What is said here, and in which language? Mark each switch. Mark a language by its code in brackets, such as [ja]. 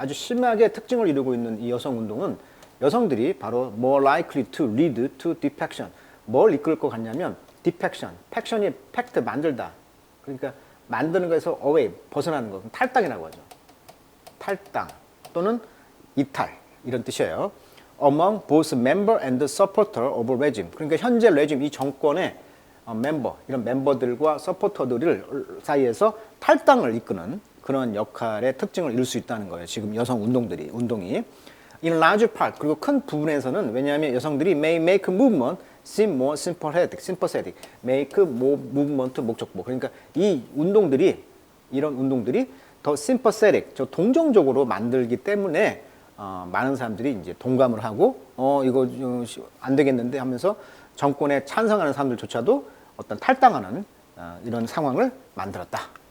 [ko] 아주 심하게 특징을 이루고 있는 이 여성 운동은 여성들이 바로 [en] more likely to lead to defection. [ko] 뭘 이끌 것 같냐면 defection. faction이 fact 만들다. 그러니까 만드는 거에서 away 벗어나는 거. 탈당이라고 하죠. 탈당 또는 이탈 이런 뜻이에요. [en] Among both member and supporter of regime. [ko] 그러니까 현재 레짐 이 정권의 멤버 이런 멤버들과 서포터들 사이에서 탈당을 이끄는 그런 역할의 특징을 이룰 수 있다는 거예요. 지금 여성 운동이. [en] In large part, [ko] 그리고 큰 부분에서는 왜냐하면 여성들이 [en] may make movement seem more sympathetic. make movement [ko] 목적보. 그러니까 이 운동들이 이런 운동들이 더 sympathetic, 저 동정적으로 만들기 때문에 많은 사람들이 이제 동감을 하고 이거 안 되겠는데 하면서 정권에 찬성하는 사람들조차도 어떤 탈당하는 이런 상황을 만들었다.